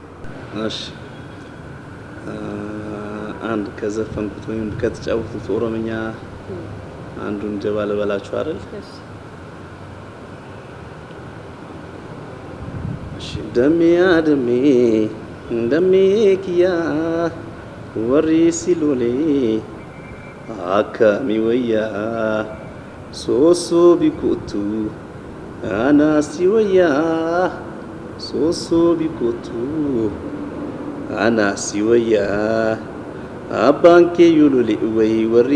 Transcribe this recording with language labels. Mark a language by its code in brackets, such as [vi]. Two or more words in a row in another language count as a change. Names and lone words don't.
[am] እሺ አንድ ከዘፈንኩት ወይም ከተጫወቱት ኦሮምኛ አንዱን ጀባ ልበላችሁ አይደል? [om] ishii dame kiyya warri silolee akkami wayyaa soosoo bikootu anaasi wayyaa soosoo bikootu anaasi wayyaa abbaan kee yoo lolee wayi warri